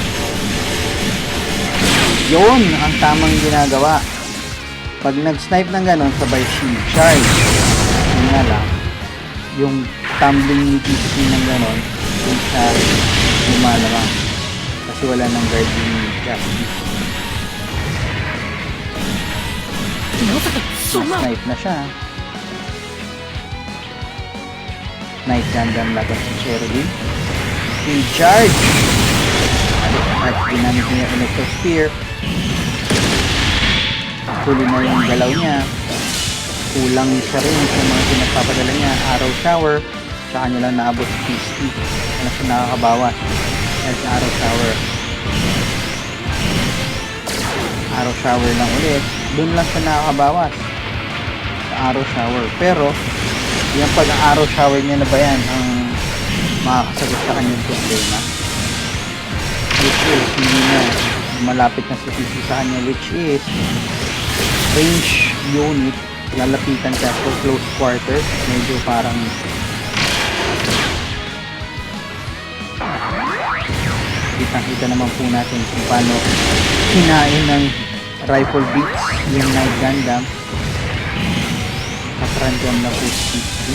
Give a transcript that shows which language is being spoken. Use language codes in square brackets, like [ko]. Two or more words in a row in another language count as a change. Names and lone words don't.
[tl] Yun ang tamang ginagawa. Pag nag-snipe ng ganon, sabay [en] shield charge. [tl] Yun nga lang, yung tumbling ni Pisky ng ganon, yung sa lumalabang. Kasi wala nang guard yung Justice. [ja] まさかそんな [tl] Snipe na siya. Night Gundam laban si Cherubim. [en] In charge! [tl] At ginamit niya yung Electro Spear. Huli na yung galaw niya. Kulang siya rin sa mga pinagpapadala niya. Arrow Shower. Tsaka niya lang naabot si Fisky. Ano siya nakakabawas. Dahil sa Arrow Shower. Arrow Shower lang ulit. Doon lang siya nakakabawas. Sa Arrow Shower. Pero, yung pag-arrow shower niya na ba yan ang makakasagot sa kanyang problema? [en] Which is, [tl] hindi na malapit na si PC sa kanya, [en] which is range unit, [tl] lalapitan siya [en] for close quarters, [tl] medyo parang kita naman po natin kung paano hinain ng [en] rifle beats [tl] yung Night Gundam. Sa Trunjam na po si PC.